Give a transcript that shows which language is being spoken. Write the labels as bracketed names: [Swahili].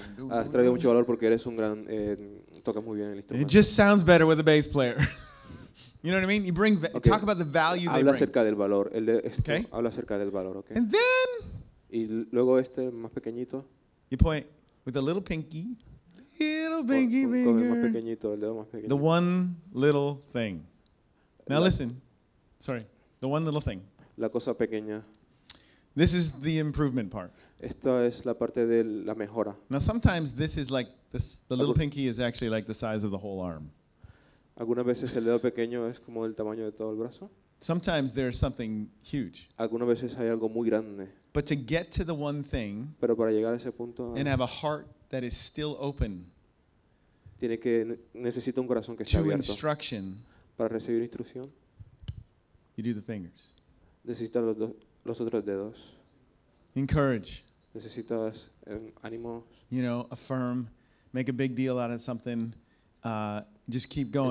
[Spanish] Has traído mucho valor porque eres un gran tocas muy bien el instrumento. [English] It just sounds better with a bass player. You know what I mean? You bring okay. Talk about the value [Spanish] habla [English] they bring. [Spanish] Habla acerca del valor. El de esto, okay. Habla acerca del valor, okay. [English] And then. [Spanish] Y luego este más pequeñito. [English] You point with a little pinky. Little pinky [Spanish] con el más pequeñito, el dedo más pequeño. [English] The one little thing. Now listen. Sorry. The one little thing. [Spanish] La cosa pequeña. [English] This is the improvement part. [Spanish] Esta es la parte de la mejora. [English] Now sometimes this is like this. The little pinky is actually like the size of the whole arm. [Spanish] Algunas veces el dedo pequeño es como el tamaño de todo el brazo. [English] Sometimes there's something huge. [Spanish] Algunas veces hay algo muy grande. [English] But to get to the one thing. [Spanish] Pero para llegar a ese punto. [English] And have a heart that is still open. [Spanish] Tiene que necesita un corazón que esté abierto. [English] To instruction. [Spanish] Para recibir instrucción. [English] You do the fingers. [Spanish] Necesitas los otros dedos. [English] Encourage. [Spanish] Necesitas ánimos. [English] You know, affirm. Make a big deal out of something. Just keep going.